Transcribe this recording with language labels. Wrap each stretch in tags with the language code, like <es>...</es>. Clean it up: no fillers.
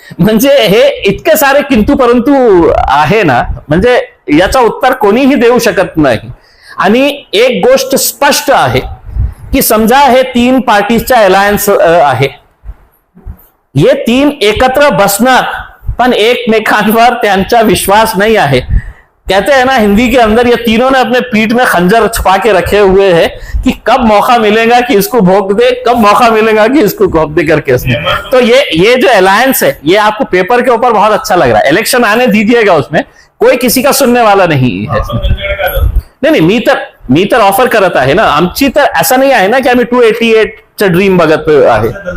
<mr>म्हणजे हे इतके सारे किंतु परंतु आहे ना, म्हणजे याचं उत्तर कोणीही देऊ शकत नाही. आणि एक गोष्ट स्पष्ट आहे की समजा हे 3 पार्टीजचा अलायन्स आहे, ये 3 एकत्र बसणार पण एकमेकांवर त्यांचा विश्वास</mr> <hi>नहीं है. कहते हैं ना हिंदी के अंदर, ये तीनों ने अपने पीठ में खंजर छुपा के रखे हुए हैं कि कब मौका मिलेगा कि इसको भोग दे, कब मौका मिलेगा कि इसको भोग दे करके उसमें. तो ये जो अलायंस है ये आपको पेपर के ऊपर बहुत अच्छा लग रहा है, इलेक्शन आने दीजिएगा, उसमें कोई किसी का सुनने वाला नहीं है.</hi> <mr>नाही मी तर ऑफर करत आहे ना, आमची तर असं नाही आहे ना की आम्ही 288 चा ड्रीम बघत आहे.</mr>